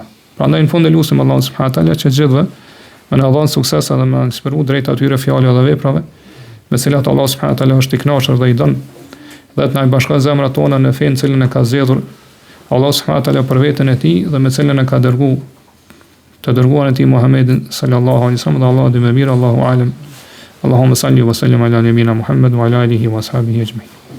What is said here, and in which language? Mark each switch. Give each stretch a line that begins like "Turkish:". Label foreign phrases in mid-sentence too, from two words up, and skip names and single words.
Albanian: Prandaj në fund e lutem Allahun
Arabic: سبحانه وتعالى
Albanian: që gjithëve më na dhon sukses edhe më inspiru drejt atyre fjalëve dhe veprave me cilat Allah
Arabic: سبحانه وتعالى
Albanian: është i kënaqur dhe i don, dhe të na bashkon zemrat tona në fen cilën e ka zgjedhur Allah
Arabic: سبحانه وتعالى
Albanian: për veten e tij dhe me cilën e ka dërguar të dërguarin e tij Muhammedin
Arabic: صلى الله عليه وسلم.
Albanian: Allahu dhe më mirë,
Arabic: الله أعلم. اللهم صل وسلم على نبينا محمد وعلى آله وأصحابه أجمعين.